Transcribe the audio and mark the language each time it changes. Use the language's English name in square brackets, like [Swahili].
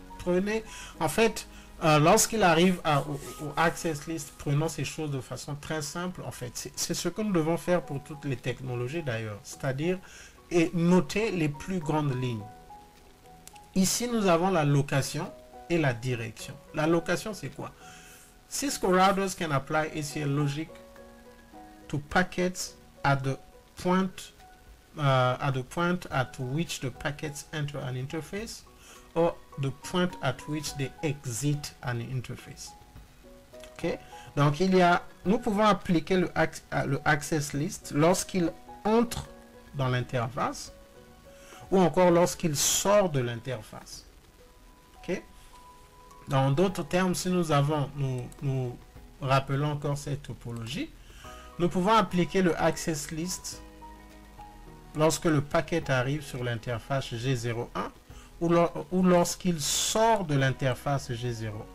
[French] Prenez, en fait, lorsqu'il arrive au access list, prenons ces choses de façon très simple. En fait, c'est ce que nous devons faire pour toutes les technologies d'ailleurs, c'est-à-dire noter les plus grandes lignes. Ici, nous avons la location et la direction. La location, c'est quoi? [English] Cisco routers can apply ACL logic to packets at the point at which the packets enter an interface or the point at which they exit an interface. [French] Ok, donc nous pouvons appliquer le access list lorsqu'il entre dans l'interface ou encore lorsqu'il sort de l'interface. Ok, dans d'autres termes, si nous rappelons encore cette topologie, nous pouvons appliquer le access list lorsque le paquet arrive sur l'interface G01 ou lorsqu'il sort de l'interface G01.